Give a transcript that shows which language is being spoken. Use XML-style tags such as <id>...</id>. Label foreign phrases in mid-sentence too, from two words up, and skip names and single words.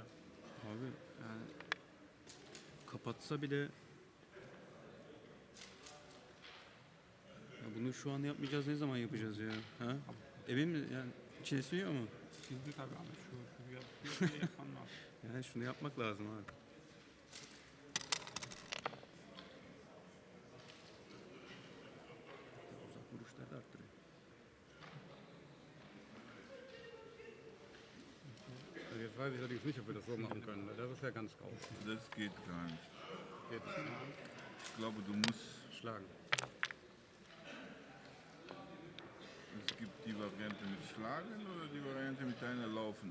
<tr>Abi yani kapatsa bile ya bunu şu an yapmayacağız, ne zaman yapacağız ya? Ha? Emin mi? Yani içine siniyor mu? Şimdi tabii ama şuraya bir yapmam lazım. Yani şunu yapmak lazım abi. Uzak vuruşları da arttırıyor.</tr> <de>Also jetzt weiß ich allerdings nicht, ob wir das so machen können. Das ist ja ganz raus. Das geht gar nicht. Jetzt Ich glaube, du musst. schlagen. Es gibt die Variante mit Schlagen oder die Variante mit deiner Laufen.</de>